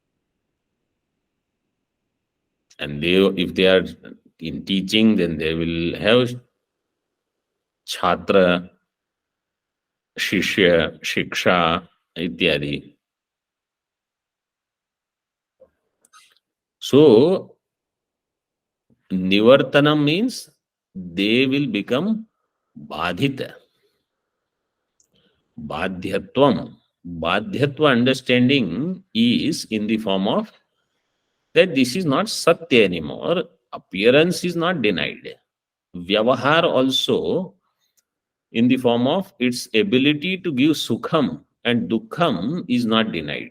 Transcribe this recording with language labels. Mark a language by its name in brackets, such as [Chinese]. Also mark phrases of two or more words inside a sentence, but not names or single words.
[English] And if they are in teaching, then they will have [Sanskrit] Chhatra, Shishya, Shiksha, Ityadi. [English] So, Nivartanam means they will become Badhita. Badhyatvam. Badhyatva understanding is in the form of that this is not Satya anymore. Appearance is not denied. Vyavahar also in the form of its ability to give Sukham and Dukkham is not denied.